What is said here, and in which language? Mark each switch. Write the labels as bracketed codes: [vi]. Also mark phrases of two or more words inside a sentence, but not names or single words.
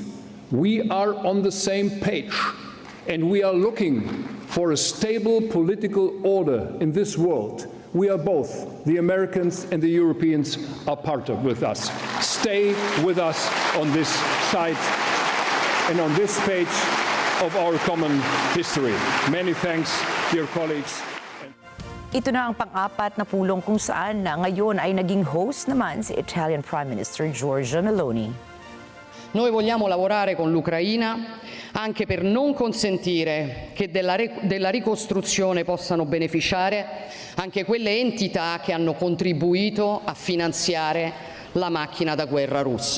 [en] We are on the same page, and we are looking for a stable political order in this world. We are both, the Americans and the Europeans, are part of with us. Stay with us on this side and on this page of our common history. Many thanks, dear colleagues. [tl] Ito na ang pang-apat na pulong kung saan na ngayon ay naging host naman si [en] Italian Prime Minister [tl] Giorgia Meloni. [it] Noi vogliamo lavorare con l'Ucraina anche per non consentire che della ricostruzione possano beneficiare anche quelle entità che hanno contribuito a finanziare la macchina da guerra russa.